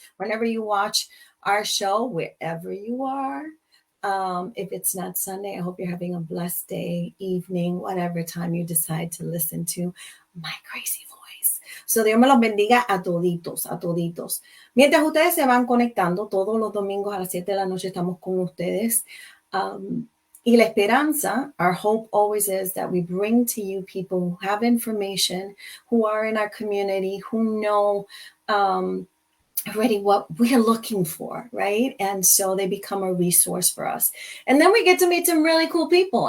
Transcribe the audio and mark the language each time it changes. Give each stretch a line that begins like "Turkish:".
English: Whenever you watch our show, wherever you are. If it's not Sunday, I hope you're having a blessed day, evening, whatever time you decide to listen to my crazy voice.
Spanish: So Dios me los bendiga a toditos, a toditos. Mientras ustedes se van conectando, todos los domingos a las 7 de la noche estamos con ustedes. Y la esperanza,
English: our hope always is that we bring to you people who have information, who are in our community, who know already what we're looking for, right? And so they become a resource for us. And then we get to meet some really cool people.